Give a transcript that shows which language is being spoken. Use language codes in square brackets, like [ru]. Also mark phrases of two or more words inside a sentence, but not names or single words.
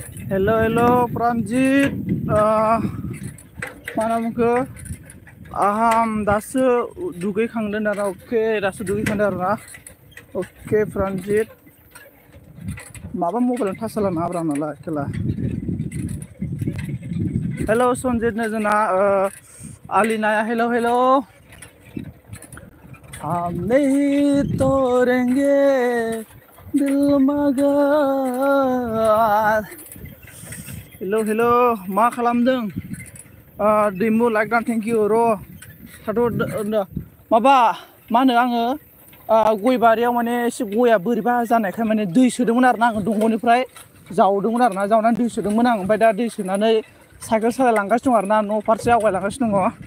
[brx] हेलो हेलो प्रांजित मा नामखो आहाम दासो दुगैखांदों आरो अके दासो दुगैखांदों आरो ना अके प्रांजित माबा मबाइल थास खालामना हाब्रा नालाय खेला हेलो सनजित नजना आलिनाया हेलो हेलो [hi] हम नहीं तोड़ेंगे दिल मगर [brx] हेलो हेलो मा खालामदों दैमु लाइक दान [en] thank you [brx] र' थाथ' माबा मा होनो आङो गय बारियाव माने एसे गया बोरैबा जानायखाय माने दै सोदोंमोन आरो ना आङो दंग'निफ्राय जावदोंमोन आरो ना जावनानै दै सोदोंमोन आं ओमफ्राय दा दै सोनानै साइकेल सालायलांगासिनो दं आरो ना न' फारसे आवगायलांगासिनो दङ